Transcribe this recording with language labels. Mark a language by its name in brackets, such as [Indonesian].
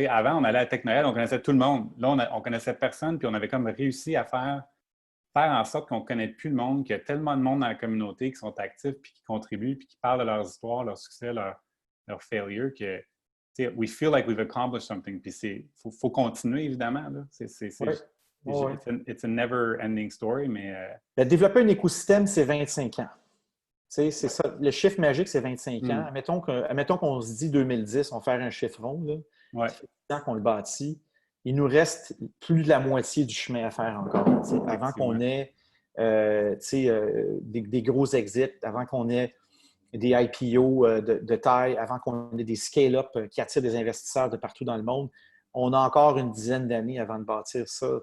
[French] Avant, on allait à Tech Noël, on connaissait tout le monde. Là, on connaissait personne, puis on avait comme réussi à faire en sorte qu'on ne connaît plus le monde, qu'il y a tellement de monde dans la communauté qui sont actifs, puis qui contribuent, puis qui parlent de leurs histoires, leurs succès, leurs failures, que [English] we feel like we've accomplished something. [French] Puis il faut continuer, évidemment. Là. [English] It's a never-ending story, mais... [French] Développer un écosystème, c'est 25 ans. C'est ça. Le chiffre magique, c'est 25 ans. Admettons qu'on se dit 2010, on va faire un chiffre rond. Là. Ça fait 10 ans qu'on le bâtit. Il nous reste plus de la moitié du chemin à faire encore. Avant qu'on ait des gros exits, avant qu'on ait des IPO de taille, avant qu'on ait des scale-up qui attirent des investisseurs de partout dans le monde, on a encore une dizaine d'années avant de bâtir ça.